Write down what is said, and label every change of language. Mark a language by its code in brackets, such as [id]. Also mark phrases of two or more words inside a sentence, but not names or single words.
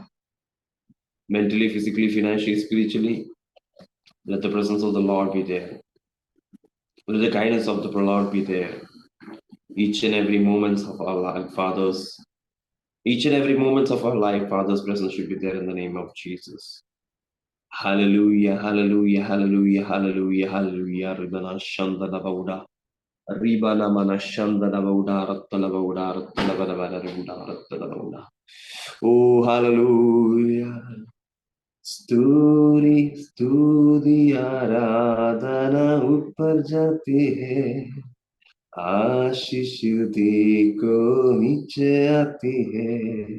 [en] Mentally, physically, financially, spiritually, let the presence of the Lord be there. Let the guidance of the Lord be there. Each and every moment of our life, Father's, each and every moment of our life, Father's presence should be there in the name of Jesus. Hallelujah, hallelujah, hallelujah, hallelujah, hallelujah. Ribana Shandana Bauda. Ribana Mana Shandana Bauda, Rattala Bauda, Rattala Bauda, Rattala Bauda. Oh, hallelujah. [hi] स्तुति स्तुति आराधना ऊपर जाती है, आशीष को नीचे आती है।